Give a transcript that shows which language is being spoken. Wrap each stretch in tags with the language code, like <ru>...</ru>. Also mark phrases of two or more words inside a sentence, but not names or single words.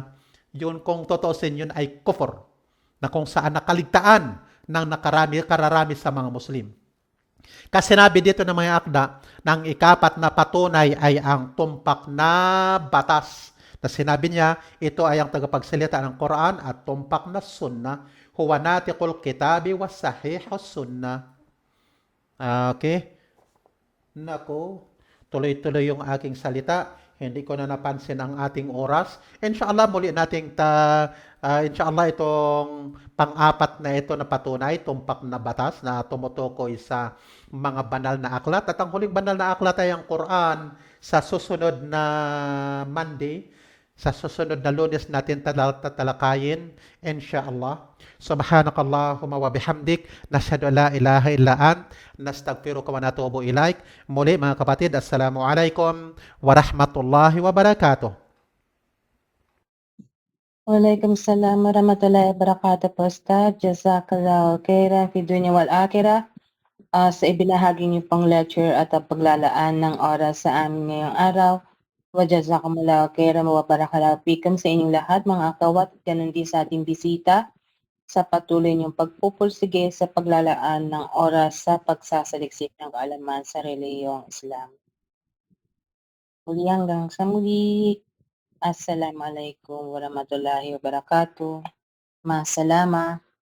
<tl>Yun kung totoosin, yun ay kufur, na kung saan nakaligtaan ng kararami sa mga Muslim. Kasi sinabi dito ng mga akda, ng ikapat na patunay ay ang tumpak na batas. Na sinabi niya, ito ay ang tagapagsalita ng Quran at tumpak na Sunnah.</tl> <ar>هو ناطق الكتاب والسنة الصحيحة.</ar> <tl>Okay? Nako, tuloy-tuloy yung aking salita. Hindi ko na napansin ang ating oras. Inshallah, muli nating inshallah itong pang-apat na ito na patunay, tumpak na batas na tumutukoy sa mga banal na aklat. At ang huling banal na aklat ay ang Quran. Sa susunod na Monday, sa susunod na Lunes natin tatalakayin, inshallah.</tl> <ar>سبحانك اللهم وبحمدك، نشهد أن لا إله إلا أنت، نستغفرك ونتوب إليك.</ar> <tl>Muli mga kapatid,</tl> <ar>السلام عليكم ورحمة الله وبركاته. وعليكم السلام ورحمة الله وبركاته po, Ustad. جزاك الله خيرا في الدنيا والآخرة.</ar> <tl>Sa ibinahagi niyo pong lecture at paglalaan ng oras sa amin ngayong araw.</tl> <ar>وجزاكم الله خيرا وبارك الله فيكم</ar> <tl>sa inyong lahat, mga akawat, ganun din sa ating bisita sa patuloy niyong pagpupursige sa paglalaan ng oras sa pagsasaliksik ng kaalaman sa reliyong Islam. Muli hanggang sa muli.</tl> <ar>السلام عليكم ورحمة الله وبركاته. Masalama.</ar>